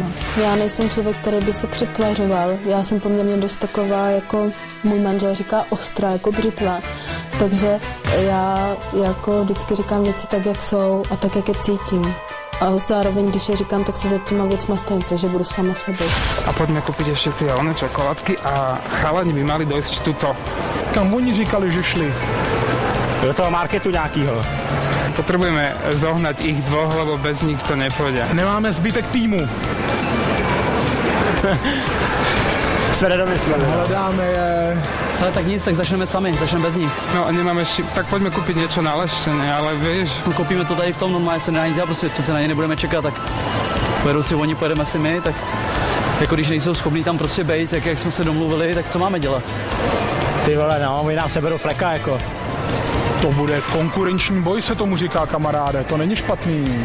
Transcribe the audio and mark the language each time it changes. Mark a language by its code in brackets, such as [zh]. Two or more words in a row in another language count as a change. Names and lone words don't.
[cs] Já nejsem člověk, který by se přetvařoval, já jsem poměrně dost taková, jako můj manžel říká, ostrá, jako břitva. Takže já jako vždycky říkám věci tak, jak jsou a tak, jak je cítím. A zároveň, když je říkám, tak se za těma věcma stojím, takže budu sama sebou. A pojďme koupit ještě ty one čokoládky a [sk] chalani by mali dojít tuto. [cs] Kam oni říkali, že šli? Do toho marketu nějakýho. [sk] Potrebujeme zohnať ich dvoch, lebo bez nich to nepôjde. [cs] Nemáme zbytek týmu. Jsme nedomysleli. Hledáme je. Ale tak nic, tak začneme sami, začneme bez nich. [sk] No a nemáme ešte, tak poďme kúpiť niečo na leštenie, ale vieš. No, [cs] koupíme to tady v tom, normálně se nedá nic dělat, prostě přece na ně nebudeme čekat, tak pojedou si oni, pojedeme si my, tak jako když nejsou schopní tam prostě bejt, tak jak jsme se domluvili, tak co máme dělat? Ty vole, no, my nám seberou fleka, jako. To bude konkurenční boj, se tomu říká, kamaráde, to není špatný.